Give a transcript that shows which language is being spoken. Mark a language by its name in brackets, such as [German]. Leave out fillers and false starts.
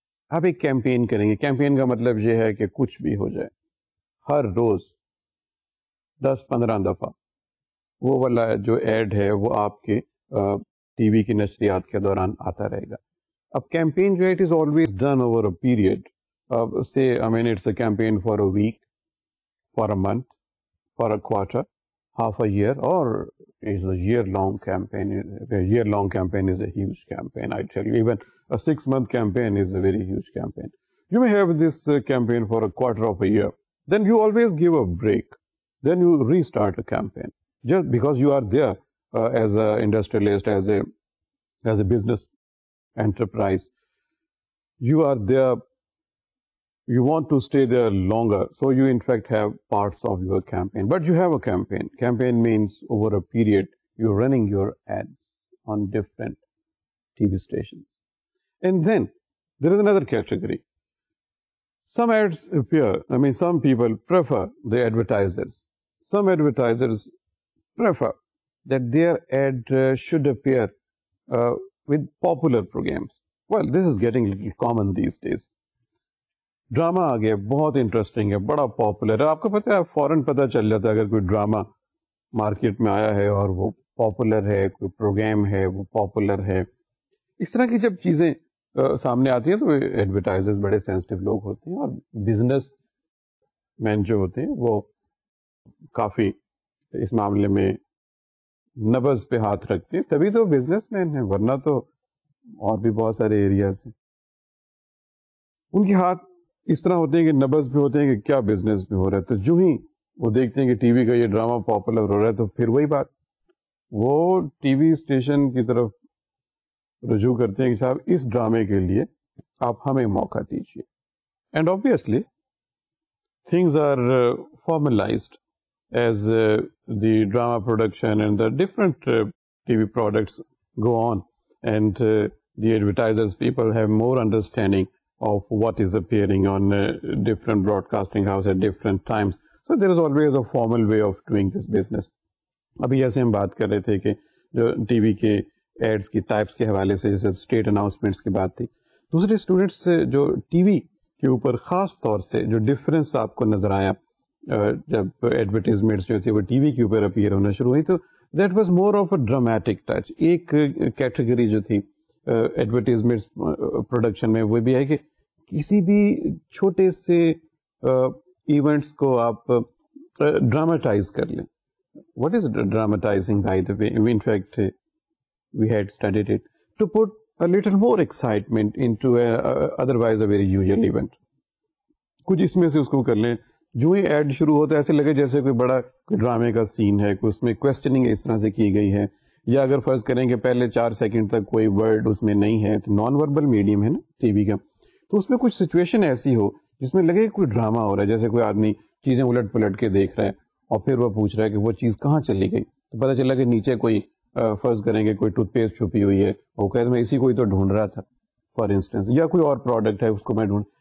[Urdu] آپ ایک کیمپین کریں گے. کیمپین کا مطلب یہ ہے کہ کچھ بھی ہو جائے, ہر روز 10-15 دفعہ وہ والا جو ایڈ ہے وہ آپ کے ٹی وی کی نشریات کے دوران آتا رہے گا. اب کیمپین جو ہے [English] It is always done over a period, say I mean it's a campaign for a week, for a month, for a quarter, half a year, or is a year-long campaign. A year-long campaign is a huge campaign, I tell you. Even a 6-month campaign is a very huge campaign. You may have this campaign for a quarter of a year. Then you always give a break. Then you restart a campaign. Just because you are there as an industrialist, as a business enterprise, you are there. You want to stay there longer, so you in fact have parts of your campaign. But you have a campaign. Campaign means over a period you're running your ads on different TV stations. And then there is another category. Some ads appear, I mean some people prefer, the advertisers. Some advertisers prefer that their ad should appear with popular programs. Well, this is getting a little common these days. [Urdu] Drama آ گیا, بہت interesting ہے, بڑا popular ہے. آپ کو پتہ ہے فوراً پتہ چل جاتا ہے اگر کوئی ڈرامہ مارکیٹ میں آیا ہے اور وہ پاپولر ہے, کوئی پروگرام ہے وہ پاپولر ہے. اس طرح کی جب چیزیں سامنے آتی ہیں تو ایڈورٹائزرز بڑے سینسٹیو لوگ ہوتے ہیں, اور بزنس مین جو ہوتے ہیں وہ کافی اس معاملے میں نبض پہ ہاتھ رکھتے ہیں. تبھی تو بزنس مین ہیں, ورنہ تو اور بھی بہت سارے ایریاز ہیں. ان کے ہاتھ اس طرح ہوتے ہیں کہ نبض پہ ہوتے ہیں کہ کیا بزنس میں ہو رہا ہے. تو جو ہی وہ دیکھتے ہیں کہ ٹی وی کا یہ ڈرامہ پاپولر ہو رہا ہے تو پھر وہی بات, وہ ٹی وی اسٹیشن کی طرف رجوع کرتے ہیں کہ صاحب اس ڈرامے کے لیے آپ ہمیں موقع دیجیے. [English] And obviously things are formalized as the drama production and the different TV products go on, and the advertisers people have more understanding of what is appearing on different broadcasting house at different times. So there is always a formal way of doing this business. [Urdu] ابھی جیسے ہم بات کر رہے تھے کہ جو T V کے ایڈس کی ٹائپس کے حوالے سے جیسے اسٹیٹ اناؤنسمنٹس کی بات تھی, دوسرے اسٹوڈنٹس جو ٹی وی کے اوپر خاص طور سے جو ڈفرینس آپ کو نظر آیا جب ایڈورٹیزمنٹس جو تھی وہ ٹی وی کے اوپر اپیئر ہونا شروع ہوئی, تو [English] That was more of a dramatic touch. [Urdu] ایک کیٹیگری جو تھی ایڈورٹیزمنٹس پروڈکشن میں وہ بھی ہے کہ کسی بھی چھوٹے سے ایونٹس کو آپ ڈراماٹائز کر لیں. [English] What is dramatizing, by the way? In fact, we had studied it to put a little more excitement into otherwise a very usual event. [Urdu] کچھ اس میں سے اس کو کر لیں, جو ہی ایڈ شروع ہوتا ہے ایسے لگے جیسے کوئی بڑا کوئی ڈرامے کا سین ہے, کوئی اس میں کوشچننگ اس طرح سے کی گئی ہے, یا اگر فرض کریں کہ پہلے 4 سیکنڈ تک کوئی ورڈ اس میں نہیں ہے, تو نان وربل میڈیم ہے نا ٹی وی کا, تو اس میں کچھ سچویشن ایسی ہو جس میں لگے کوئی ڈرامہ ہو رہا ہے, جیسے کوئی آدمی چیزیں الٹ پلٹ کے دیکھ رہا ہے اور پھر وہ پوچھ رہا ہے کہ وہ چیز کہاں چلی گئی, تو پتہ چلا کہ نیچے کوئی فرض کریں کہ کوئی ٹوتھ پیسٹ چھپی ہوئی ہے, وہ کہہ میں اسی کوئی تو ڈھونڈ رہا تھا [English] for instance, [Urdu] یا کوئی اور پروڈکٹ ہے اس کو میں ڈھونڈ.